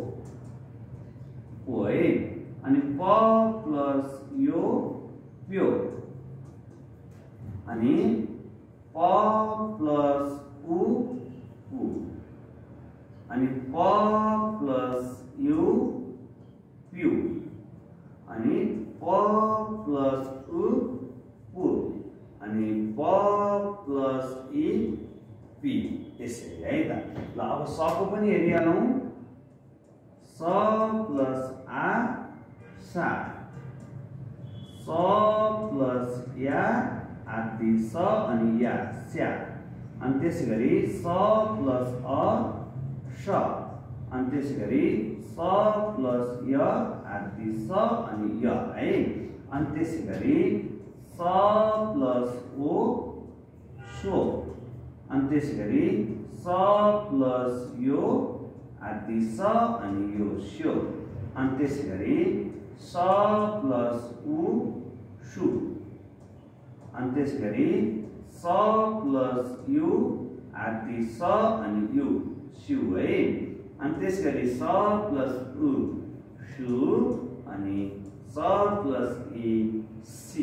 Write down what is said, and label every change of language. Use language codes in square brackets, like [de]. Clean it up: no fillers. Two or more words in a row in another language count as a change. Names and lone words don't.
[ne] है, अनि प प्लस यो प्यो, अनि प प्लस उ उ, अनि प प्लस यु प्यु, अनि प प्लस उ पु, अनि प प्लस इ पी। यसरी है त। ल अब सको पनि हेरिहालौँ, स प्लस आ सा, स प्लस या आदि स अनि या स्या, अनि त्यसै गरी स प्लस अ स, अनि त्यसै गरी स प्लस य आदि स अनि य है, अनि त्यसै गरी स प्लस ओ सो, अनि त्यसै गरी स प्लस यो आदि स अनि यो स्यो, अनि त्यसै गरी स प्लस उ सु, अनि त्यसै गरी स प्लस यु आदि स अनि यु स्यु है, अनि त्यसै गरी स प्लस उ सु, अनि स प्लस इ सी।